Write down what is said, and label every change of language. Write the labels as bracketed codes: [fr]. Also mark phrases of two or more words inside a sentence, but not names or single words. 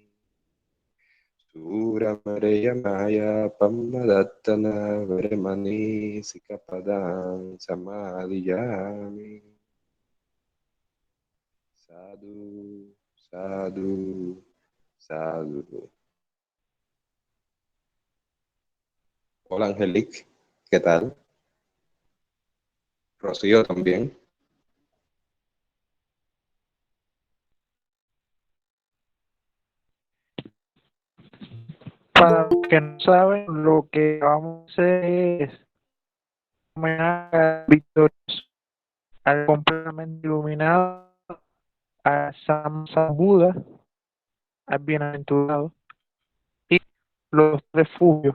[pi] Suramaraya Maya Pamadattana Veremani Sikapadang Samadhiyami. Sadhu, sadhu, sadhu. [es] Hola Angelique, ¿qué tal? Rocío también. Para los que no saben, lo que vamos a hacer es homenaje a victorioso, al completamente iluminado, a San Buda, al bienaventurado, y los refugios.